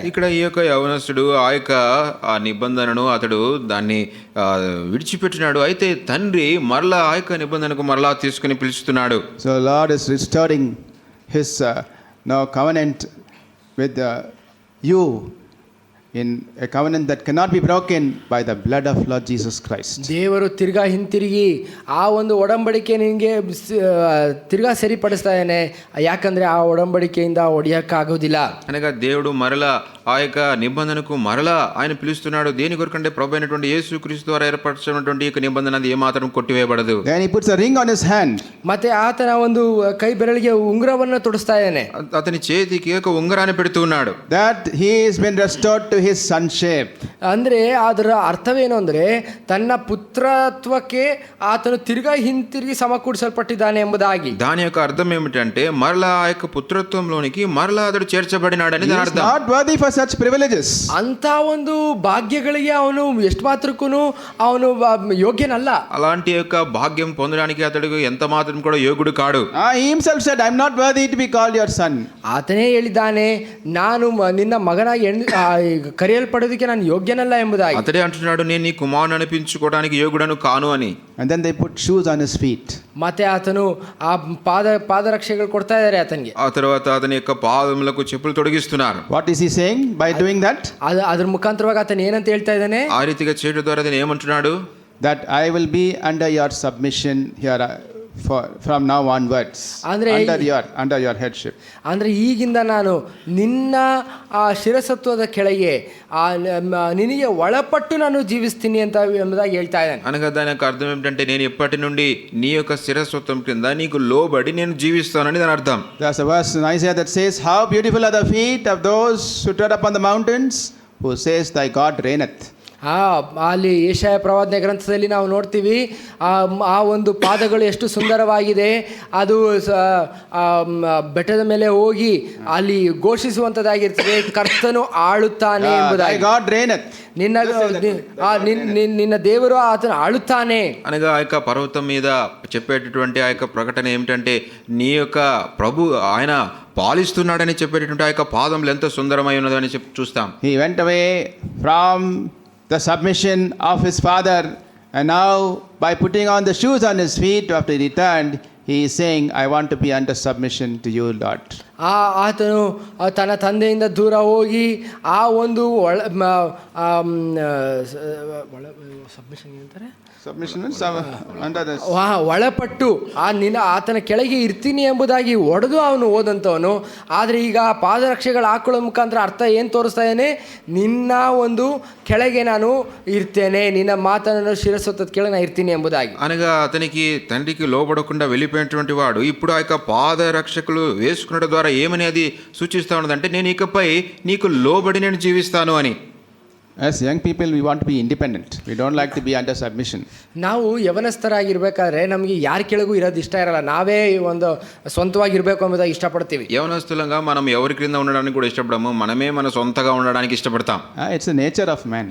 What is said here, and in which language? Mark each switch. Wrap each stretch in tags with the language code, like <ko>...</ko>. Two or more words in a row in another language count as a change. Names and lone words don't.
<te>ఇక్కడ ఈ యొక్క యవనస్తుడు ఆ యొక్క నిబంధనను అతడు దాన్ని విడిచిపెట్టినాడు. అయితే తండ్రి మరలా ఆ యొక్క నిబంధనకు మరలా తీసుకుని పిలుస్తున్నాడు.</te> <en>So Lord is restoring his covenant with you in a covenant that cannot be broken by the blood of Lord Jesus Christ.</en> <kn>ದೇವರು ತಿರ್ಗಾ ಹಿಂತಿರುಗಿ ಆ ಒಂದು ಒಡಂಬಡಿಕೆ ನಿನಗೆ ತಿರ್ಗಾ ಸರಿಪಡಿಸ್ತಾ ಇದ್ದಾನೆ. ಯಾಕಂದ್ರೆ ಆ ಒಡಂಬಡಿಕೆಯಿಂದ ಒಡೆಯಕ್ಕಾಗೋದಿಲ್ಲ.</kn> <te>అనగా దేవుడు మరలా ఆ యొక్క నిబంధనకు మరలా ఆయన పిలుస్తున్నాడు. దేని కొరకంటే ప్రభు అయినటువంటి యేసుక్రీస్తు ద్వారా ఏర్పరచినటువంటి ఈ యొక్క నిబంధన అది ఏమాత్రం కొట్టివేయబడదు.</te> <en>Then he puts a ring on his hand.</en> <kn>ಮತ್ತೆ ಆತನ ಒಂದು ಕೈ ಬೆರಳಿಗೆ ಉಂಗುರವನ್ನು ತೊಡಿಸ್ತಾ ಇದ್ದಾನೆ.</kn> <te>అతని చేతికి ఒక ఉంగరాన్ని పెడుతూ ఉన్నాడు.</te> <en>That he has been restored to to his sonship.</en> <kn>ಅಂದರೆ ಅದರ ಅರ್ಥವೇನು ಅಂದರೆ ತನ್ನ ಪುತ್ರತ್ವಕ್ಕೆ ಆತನು ಹಿಂತಿರುಗಿ ಸಮಕೂಡಿಸಲ್ಪಟ್ಟಿದ್ದಾನೆ ಎಂಬುದಾಗಿ.</kn> <te>దాని యొక్క అర్థం ఏమిటంటే మరలా ఆ యొక్క పుత్రత్వంలోనికి మరలా అతడు చేర్చబడినాడని</te> <en>He</en> <te>దాని</te> <en>is</en> <te>అర్థం.</te> <en>not worthy for such privileges.</en> <kn>ಅಂತ ಒಂದು ಭಾಗ್ಯಗಳಿಗೆ ಅವನು ಎಷ್ಟು ಮಾತ್ರಕ್ಕೂ ಅವನು ಯೋಗ್ಯನಲ್ಲ.</kn> <te>అలాంటి యొక్క భాగ్యం పొందడానికి అతడు ఎంత మాత్రం కూడా యోగుడు కాడు.</te> <en>He himself said, I am not worthy to be called your son.</en> <kn>ಆತನೇ ಹೇಳಿದ್ದಾನೆ, ನಾನು ನಿನ್ನ ಮಗನಾಗಿ ಕರೆಯಲ್ಪಡೋದಕ್ಕೆ ನಾನು ಯೋಗ್ಯನಲ್ಲ ಎಂಬುದಾಗಿ.</kn> <te>అతడే అంటున్నాడు, నేను నీ కుమారుని అనిపించుకోవడానికి యోగుడను కాను అని.</te> <en>And then they put shoes on his feet.</en> <kn>ಮತ್ತೆ ಆತನು ಆ ಪಾದರಕ್ಷೆಗಳು ಕೊಡ್ತಾ ಇದ್ದಾರೆ ಆತನಿಗೆ.</kn> <te>ఆ తర్వాత అతని యొక్క పాదములకు చెప్పులు తొడిగిస్తున్నారు.</te> <en>What is he saying by doing that?</en> <kn>ಅದ್ರ ಮುಖಾಂತರವಾಗಿ ಆತನು ಏನಂತ ಹೇಳ್ತಾ ಇದ್ದಾನೆ?</kn> <te>ఆ రీతిగా చేయడం ద్వారా అతను ఏమంటున్నాడు?</te> <en>That I will be under your submission here from now onwards. Under your headship.</en> <kn>ಅಂದರೆ ಈಗಿಂದ ನಾನು ನಿನ್ನ ಆ ಶಿರಸತ್ವದ ಕೆಳಗೆ ನಿನಗೆ ಒಳಪಟ್ಟು ನಾನು ಜೀವಿಸ್ತೀನಿ ಅಂತ ಎಂಬುದಾಗಿ ಹೇಳ್ತಾ ಇದ್ದಾನೆ.</kn> <te>అనగా దాని యొక్క అర్థం ఏమిటంటే నేను ఇప్పటి నుండి నీ యొక్క శిరస్వత్వం కింద నీకు లోబడి నేను జీవిస్తానని దాని అర్థం.</te> <en>There's a verse in Isaiah that says, how beautiful are the feet of those who tread upon the mountains, who says thy God reigneth.</en> <kn>ಅಲ್ಲಿ ಯೆಶಾಯ ಪ್ರವಾದನೆ ಗ್ರಂಥದಲ್ಲಿ ನಾವು ನೋಡ್ತೀವಿ ಆ ಒಂದು ಪಾದಗಳು ಎಷ್ಟು ಸುಂದರವಾಗಿದೆ. ಅದು ಬೆಟ್ಟದ ಮೇಲೆ ಹೋಗಿ ಅಲ್ಲಿ ಘೋಷಿಸುವಂಥದ್ದಾಗಿರ್ತದೆ, ಕರ್ತನು ಆಳುತ್ತಾನೆ ಎಂಬುದಾಗಿ. ನಿನ್ನ ದೇವರು ಆತನು ఆಳುತ್ತಾನೆ</kn> <te>అనగా ఆ యొక్క పర్వతం మీద చెప్పేటటువంటి ఆ యొక్క ప్రకటన ఏమిటంటే నీ యొక్క ప్రభు ఆయన పాలిస్తున్నాడని చెప్పేటటువంటి ఆ యొక్క పాదములు ఎంత సుందరమై ఉన్నదని చూస్తాం.</te> <en>He went away from the submission of his father, and now by putting on the shoes on his feet after he returned, he is saying, I want to be under submission to you, Lord.</en> <kn>ಆತನು ತನ್ನ ತಂದೆಯಿಂದ ದೂರ ಹೋಗಿ ಆ ಒಂದು ಸಬ್ಮಿಷನ್ ಅಂತಾರೆ, ಒಳಪಟ್ಟು ಆತನ ಕೆಳಗೆ ಇರ್ತೀನಿ ಎಂಬುದಾಗಿ ಒಡೆದು ಅವನು ಹೋದಂಥವನು. ಆದರೆ ಈಗ ಪಾದರಕ್ಷೆಗಳು ಹಾಕೊಳ್ಳೋ ಮುಖಾಂತರ ಅರ್ಥ ಏನು ತೋರಿಸ್ತಾ ಇದ್ದಾನೆ? ನಿನ್ನ ಒಂದು ಕೆಳಗೆ ನಾನು ಇರ್ತೇನೆ, ನಿನ್ನ ಮಾತನು ಶಿರಸ್ಸು ಕೆಳಗೆ ನಾನು ಇರ್ತೀನಿ ಎಂಬುದಾಗಿ.</kn> <te>అనగా అతనికి తండ్రికి లోబడకుండా వెళ్ళిపోయినటువంటి వాడు ఇప్పుడు ఆ యొక్క పాదరక్షకులు వేసుకున్నట్టు ద్వారా ఏమని అది సూచిస్తా ఉన్నదంటే నేను ఇకపై నీకు లోబడి నేను జీవిస్తాను అని.</te> <en>As young people, we want to be independent. We don't like to be under submission.</en> <kn>ನಾವು ಯವನಸ್ಥರಾಗಿರ್ಬೇಕಾದ್ರೆ ನಮಗೆ ಯಾರ ಕೆಳಗೂ ಇರೋದು ಇಷ್ಟ ಇರಲ್ಲ. ನಾವೇ ಒಂದು ಸ್ವಂತವಾಗಿರ್ಬೇಕು ಎಂಬುದಾಗಿ ಇಷ್ಟಪಡ್ತೀವಿ.</kn> <te>యవనస్తులంగా మనం ఎవరి క్రింద ఉండడానికి కూడా ఇష్టపడము, మనమే మన సొంతగా ఉండడానికి ఇష్టపడతాం.</te> <en>It's the nature of man.</en>